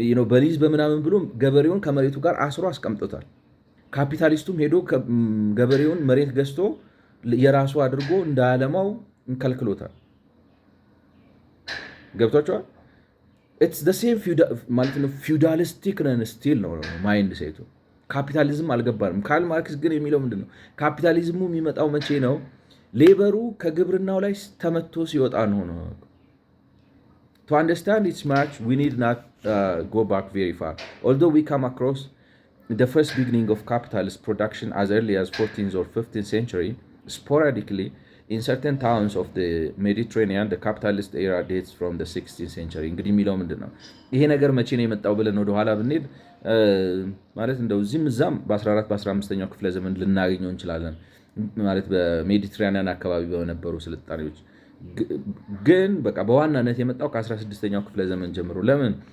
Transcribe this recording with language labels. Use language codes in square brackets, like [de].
[am] በሊዝ በምናምን ብሎ ገበሬውን ከመሬቱ ጋር አስሮ አስቀምጦታል። ካፒታሊስቱም ሄዶ ገበሬውን መሬት ገዝቶ የራሱ አድርጎ እንዳያለማው ከልክሎታል። ገብቷቸዋል። [en] ኢትስ ዘ ሴም [am] ማለት ነው። ፊውዳሊስቲክ ነን ስቲል ነው ማይንድ ሴቱ። ካፒታሊዝም አልገባንም። ካርል ማርክስ ግን የሚለው ምንድን ነው? ካፒታሊዝሙ የሚመጣው መቼ ነው? ሌበሩ ከግብርናው ላይ ተመቶ ሲወጣ ነው። [en] To understand its march, we need not go back very far. Although we come across the first beginning of capitalist production as early as 14th or 15th century, sporadically in certain towns of the Mediterranean, the capitalist era dates from the 16th century. [am] እንግዲህ የሚለው ምንድን ነው? ይሄ ነገር መቼ ነው የመጣው ብለን ወደኋላ ብንሄድ ማለት እንደው እዚህም እዛም በ14 በ15ኛው ክፍለ ዘመን ልናገኘው እንችላለን። ማለት በሜዲትራኒያን አካባቢ በነበሩ ስልጣኔዎች ግን በቃ በዋናነት የመጣው ከ16ኛው ክፍለ ዘመን ጀምሮ። ለምን?